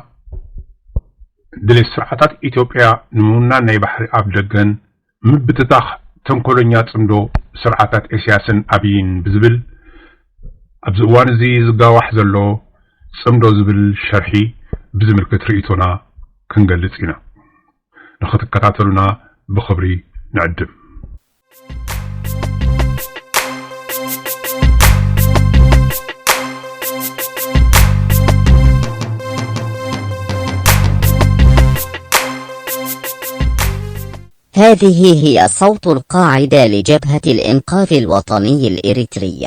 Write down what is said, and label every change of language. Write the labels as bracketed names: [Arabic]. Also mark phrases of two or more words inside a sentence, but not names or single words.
[Tigrinya] ድሌት ስርዓታት ኢትዮጵያ ንምውናን ናይ ባሕሪ ኣብ ደገን ምብትታኽ ተንኮለኛ ጽምዶ ስርዓታት ኢሳያስን ኣብይን ብዝብል ኣብዚ እዋን እዚ ዝጋዋሕ ዘሎ ጽምዶ ዝብል ሸርሒ ብዝምልክት ርእይቶና ክንገልጽ ኢና። ንኽትከታተሉና ብኽብሪ ንዕድም። [Arabic] هذه هي صوت القاعدة لجبهة الإنقاذ الوطني الإريترية.